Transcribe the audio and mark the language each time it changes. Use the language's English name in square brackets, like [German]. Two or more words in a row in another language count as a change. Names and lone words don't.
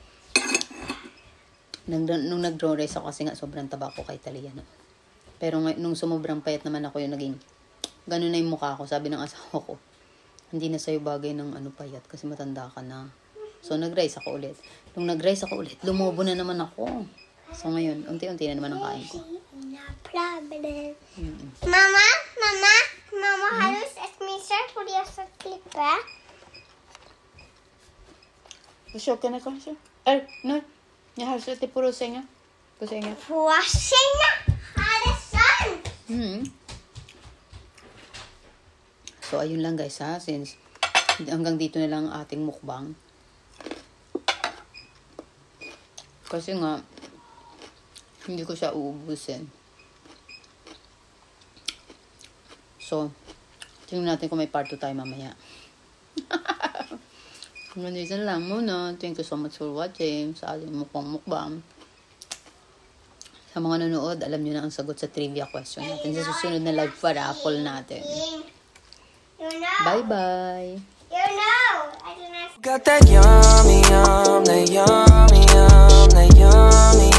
[Filipino] Nung nag-no-rice ako kasi nga sobrang taba ko kay Talia. No? Pero nung sumubrang payat naman ako yung naging ganun na yung mukha ko. Sabi ng asawa ko, hindi na sa'yo bagay ng payat kasi matanda ka na. So, nag-rice ako ulit. Nung nag-rice ako ulit, lumobo na naman ako. So, ngayon, unti-unti na naman ang kain ko. [Norwegian] Mamma, har du sett min shirt hvor de har satt klippe? [Swedish] Försöker ni kanske? Nej. Jag har sett det på sängen. På sängen. [Norwegian] På sengen? Er det sant? [Filipino] So, ayun lang guys ha. Since hanggang dito na lang ang ating mukbang. Kasi nga, hindi ko siya uubusin. So, tingnan natin kung may part 2 tayo mamaya. Nandito na lang muna. [English] Thank you so much for watching [Filipino] sa ating mukbang. Sa mga nanonood, alam nyo na ang sagot sa trivia question natin. Sa susunod na [English] live raffle [Filipino] natin. [English] You know. Bye-bye! You know. I do not. Got that yummy, that yum.